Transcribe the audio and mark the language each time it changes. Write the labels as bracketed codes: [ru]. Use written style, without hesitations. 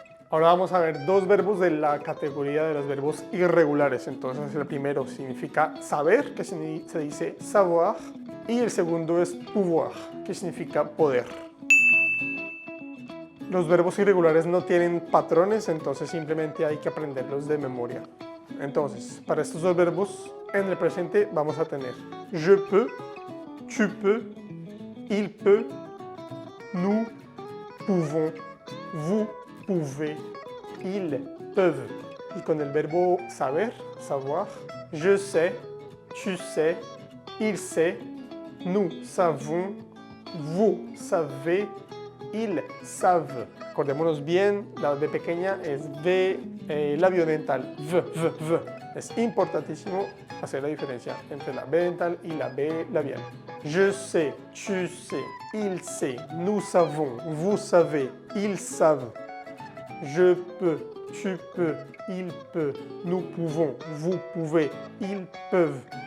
[es] Ahora vamos a ver dos verbos de la categoría de los verbos irregulares. Entonces el primero significa saber, que se dice savoir, y el segundo es pouvoir, que significa poder. Los verbos irregulares no tienen patrones, entonces simplemente hay que aprenderlos de memoria. Entonces, para estos dos verbos, en el presente vamos a tener [fr] je peux, tu peux, il peut, nous pouvons, vous pouvez, ils peuvent. [es] Y con el verbo saber, [fr] savoir, je sais, tu sais, il sait, nous savons, vous savez, ils savent. [es] Acordémonos bien, la V pequeña es V labio dental, v. Es importantísimo hacer la diferencia entre la B dental y la B labial. [fr] Je sais, tu sais, il sait, nous savons, vous savez, ils savent. Je peux, tu peux, il peut, nous pouvons, vous pouvez, ils peuvent.